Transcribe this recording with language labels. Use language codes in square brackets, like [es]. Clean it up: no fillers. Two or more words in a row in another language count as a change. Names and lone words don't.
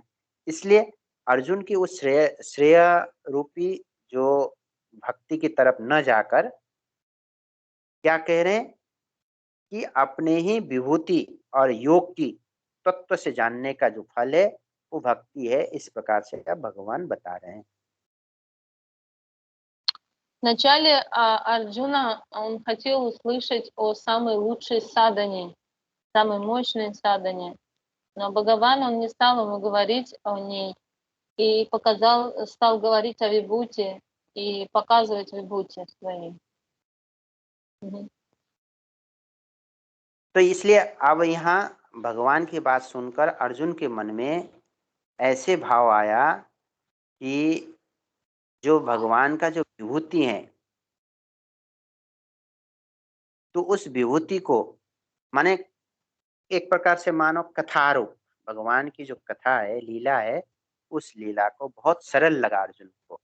[hi] इसलिए अर्जुन की उस श्रेय रूपी जो भक्ति की तरफ न जाकर क्या कह रहे हैं कि अपने ही विभूति और योग की तत्व से जानने का जो फल है वो भक्ति है। इस प्रकार से भगवान बता रहे हैं। [ru] Вначале Арджуна, он хотел услышать о самой лучшей садхане, самой мощной садхане, но Бхагаван, он не стал ему говорить о ней и стал говорить о вибхути и показывать вибхути свои. Мгм. [hi] तो इसलिए अब यहाँ भगवान की बात सुनकर अर्जुन के मन में ऐसे भाव आया कि जो भगवान का जो विभूति है, तो उस विभूति को माने एक प्रकार से मानो कथारूप, भगवान की जो कथा है, लीला है, उस लीला को बहुत सरल लगा अर्जुन को।